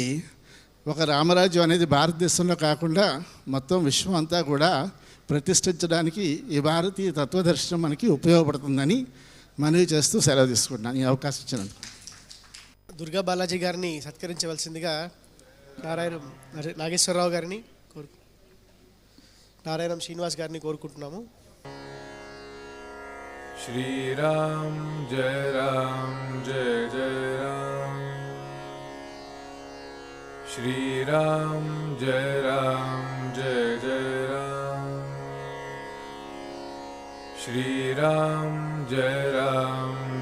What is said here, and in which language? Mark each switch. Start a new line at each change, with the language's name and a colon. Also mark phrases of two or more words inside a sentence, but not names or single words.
Telugu: ఒక రామరాజ్యం అనేది భారతదేశంలో కాకుండా మొత్తం విశ్వం అంతా కూడా ప్రతిష్ఠించడానికి ఈ భారతీయ తత్వదర్శనం మనకి ఉపయోగపడుతుందని మనవి చేస్తూ సెలవు తీసుకుంటున్నాను. ఈ అవకాశం ఇచ్చినందుకు. దుర్గా బాలాజీ గారిని సత్కరించవలసిందిగా నాగేశ్వరరావు గారిని నారాయణం శ్రీనివాస్ గారిని కోరుకుంటున్నాము.
Hindi: श्रीराम जय जय राम, श्रीराम जय जय राम, श्रीराम जय